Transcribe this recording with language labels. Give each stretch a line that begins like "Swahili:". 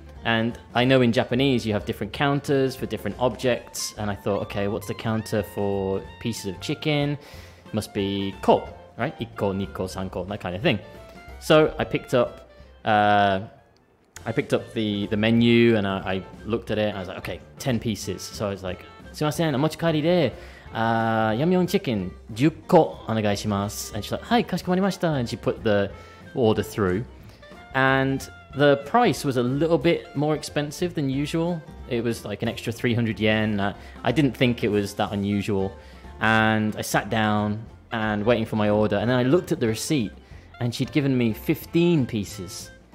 English: And I know in Japanese you have different counters for different objects, and I thought, okay, what's the counter for pieces of chicken? Must be ko, right?
Japanese: 1個、2個、3個,
English: that kind of thing. So I picked up the menu and I looked at it and I was like, okay, 10 pieces. So I was like,
Japanese: すいません、お持ち帰りでYamyong chicken 10個お願いします.
English: And she's like,
Japanese: はい、かしこまりました.
English: And she put the order through. And the price was a little bit more expensive than usual. It was like an extra 300 yen. I didn't think it was that unusual. And I sat down and waiting for my order. And then I looked at the receipt and she'd given me 15 pieces.